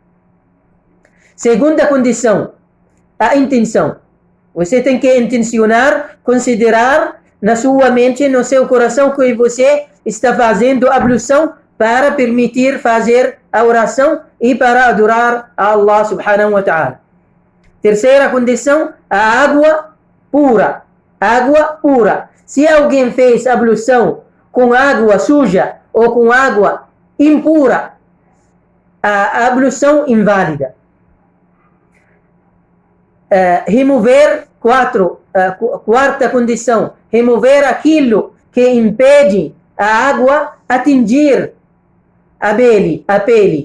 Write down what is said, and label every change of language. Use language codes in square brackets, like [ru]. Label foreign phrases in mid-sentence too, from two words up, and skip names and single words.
[pt] Segunda condição, a intenção. Você tem que intencionar, considerar na sua mente, no seu coração, que você está fazendo a ablução para permitir fazer a oração e para adorar a Allah [ar] سبحانه وتعالى. [pt] Terceira condição, a água pura. Água pura. Se alguém fez ablução com água suja ou com água impura, a ablução inválida. Remover quarta condição, remover aquilo que impede a água atingir a pele.